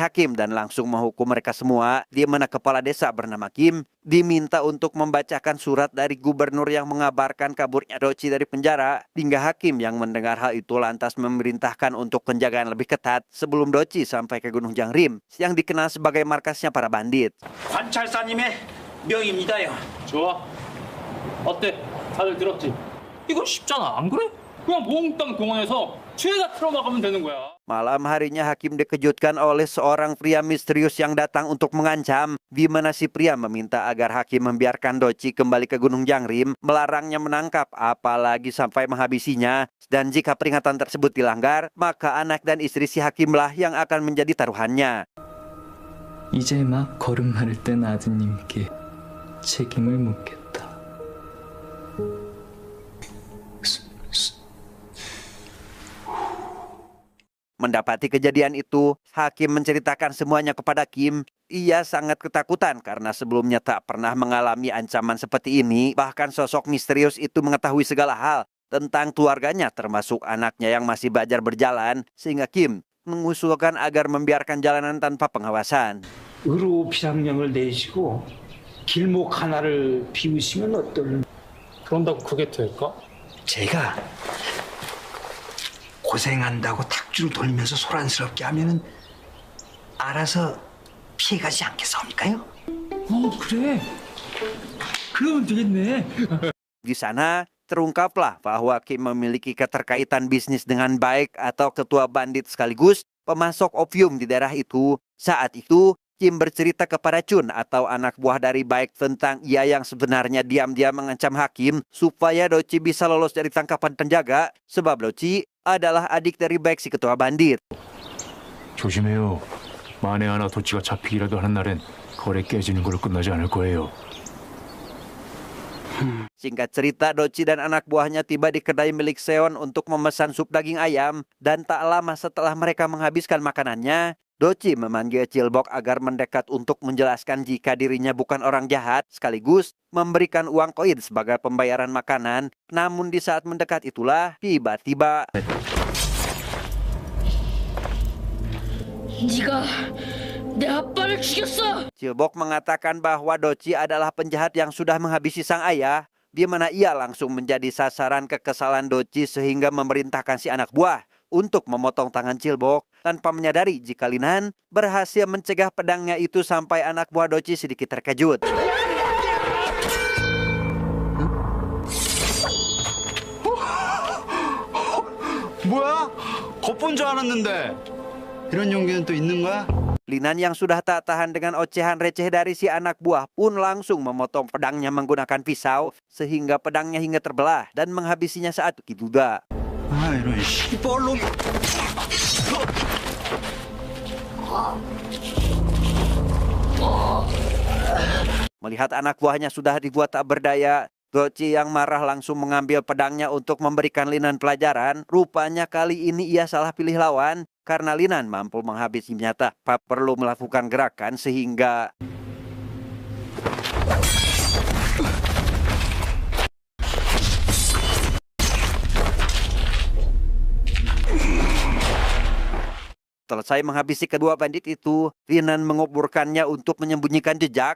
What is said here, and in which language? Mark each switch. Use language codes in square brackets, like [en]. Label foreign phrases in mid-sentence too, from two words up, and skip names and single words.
[id] hakim dan langsung menghukum mereka semua, di mana kepala desa bernama Kim diminta untuk membacakan surat dari gubernur yang mengabarkan kaburnya Doci dari penjara, hingga hakim yang mendengar hal itu lantas memerintahkan untuk penjagaan lebih ketat sebelum Doci sampai ke Gunung Jangrim yang dikenal sebagai markasnya para bandit. [ko] 관찰사님의 명입니다요. 좋아. 어때? 다들 들었지? 이건 쉽잖아, 안 그래? 그냥 몽땅 동원해서 죄다 틀어막으면 되는 거야. [id] Malam harinya hakim dikejutkan oleh seorang pria misterius yang datang untuk mengancam, di mana si pria meminta agar hakim membiarkan Doci kembali ke Gunung Jangrim, melarangnya menangkap apalagi sampai menghabisinya, dan jika peringatan tersebut dilanggar, maka anak dan istri si hakimlah yang akan menjadi taruhannya. [ko] 이제 막 걸음마를 뗀 아드님께 책임을 묻겠다. [id] Mendapati kejadian itu, hakim menceritakan semuanya kepada Kim. Ia sangat ketakutan karena sebelumnya tak pernah mengalami ancaman seperti ini. Bahkan sosok misterius itu mengetahui segala hal tentang keluarganya, termasuk anaknya yang masih belajar berjalan, sehingga Kim mengusulkan agar membiarkan jalanan tanpa pengawasan. [ko] 의료 비상령을 내시고 길목 하나를 비우시면 어떨? 그런다고 그게 될까? 제가 고생한다고 탁주를 돌면서 소란스럽게 하면은 알아서 피해가지 않겠사옵니까요? 그래. 그러면 되겠네. [id] Di sana terungkaplah bahwa Kim memiliki keterkaitan bisnis dengan Baek atau ketua bandit sekaligus pemasok opium di daerah itu. Saat itu Kim bercerita kepada Chun atau anak buah dari Baek tentang ia yang sebenarnya diam-diam mengancam hakim supaya Doci bisa lolos dari tangkapan penjaga, sebab Doci adalah adik dari Baek si ketua bandit. [ko] 조심해요. 만에 하나 도치가 잡히기라도 하는 날엔 거래 깨지는 걸로 끝나지 않을 거예요. [id] Singkat cerita, Doci dan anak buahnya tiba di kedai milik Seon untuk memesan sup daging ayam, dan tak lama setelah mereka menghabiskan makanannya, Doci memanggil Chilbok agar mendekat untuk menjelaskan jika dirinya bukan orang jahat, sekaligus memberikan uang koin sebagai pembayaran makanan. Namun di saat mendekat itulah, tiba-tiba [ko] 네가 내 아빠를 죽였어. [id] Chilbok mengatakan bahwa Doci adalah penjahat yang sudah menghabisi sang ayah, di mana ia langsung menjadi sasaran kekesalan Doci sehingga memerintahkan si anak buah untuk memotong tangan Chilbok. tanpa menyadari jika Linan berhasil mencegah pedangnya itu sampai anak buah Doci sedikit terkejut. [ko] 뭐야? 겉본 줄 알았는데 이런 용기는 또 있는 거야? [id] Linan yang sudah tak tahan dengan ocehan receh dari si anak buah pun langsung memotong pedangnya menggunakan pisau sehingga pedangnya hingga terbelah dan menghabisinya saat itu juga. [ko] 아 이런 씨발놈. [id] Melihat anak buahnya sudah dibuat tak berdaya, Doci yang marah langsung mengambil pedangnya untuk memberikan Linan pelajaran. Rupanya kali ini ia salah pilih lawan karena Linan mampu menghabisinya tanpa perlu melakukan gerakan sehingga selesai menghabisi kedua bandit itu, Linan menguburkannya untuk menyembunyikan jejak.